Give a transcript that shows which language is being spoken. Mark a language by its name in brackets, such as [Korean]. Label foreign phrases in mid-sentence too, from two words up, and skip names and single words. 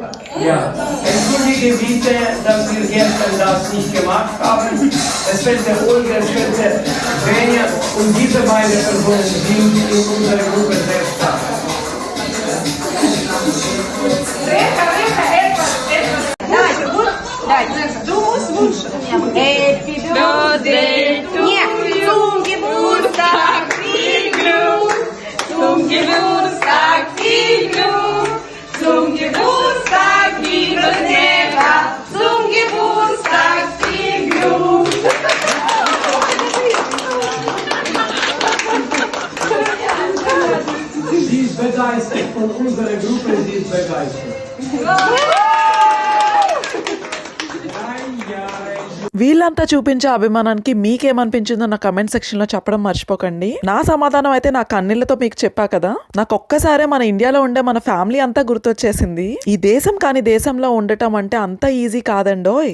[German] Ja, entschuldige bitte, dass wir gestern das nicht gemacht haben. Es fehlte Olga, es fehlte Benja und diese beiden Personen sind in unserer Gruppe sehr stark. [Russian] Давайте, gut? Давайте. [German] Du musst wünschen. [English] Happy Birthday to you. [German] Zum Geburtstag viel Glück. Zum Geburtstag viel Glück. Zum Geburtstag liebes Eva. Zum Geburtstag viel Glück. Sie ist begeistert von unserer Gruppe, sie ist begeistert. [Telugu] వీళ్ళంతా చూపించే అభిమానానికి మీకేమనిపించిందో నా కమెంట్ సెక్షన్ లో చెప్పడం మర్చిపోకండి. నా సమాధానం అయితే నా కన్నీళ్లతో మీకు చెప్పా కదా. నాకు ఒక్కసారే మన ఇండియాలో ఉండే మన ఫ్యామిలీ అంతా గుర్తొచ్చేసింది. ఈ దేశం కాని దేశంలో ఉండటం అంటే అంత ఈజీ కాదండోయ్.